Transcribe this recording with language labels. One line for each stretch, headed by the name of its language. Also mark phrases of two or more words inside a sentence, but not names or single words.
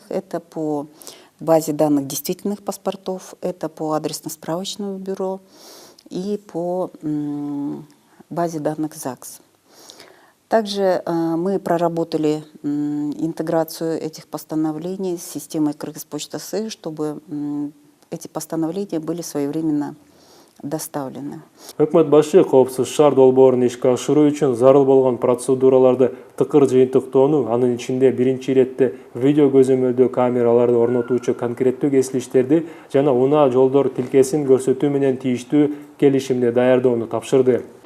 Russian: Это по базе данных действительных паспортов, это по адресно-справочному бюро и по базе данных ЗАГС. Также мы проработали интеграцию этих постановлений с системой Кыргызпочта.С, чтобы эти постановления были своевременно доставлены.
Kyrgyz: Өкмөт башы коопсуз шаар долбоорун ишке ашыруу үчүн зарыл болгон процедураларды тыкыр жыйынтыктоону, анын ичинде биринчи иретте видео көзөмөлдөө камераларды орнотуучу конкреттүү кесилиштерди жана унаа жолдор тилкесин көрсөтүү менен тийиштүү келишимди даярдоону тапшырды.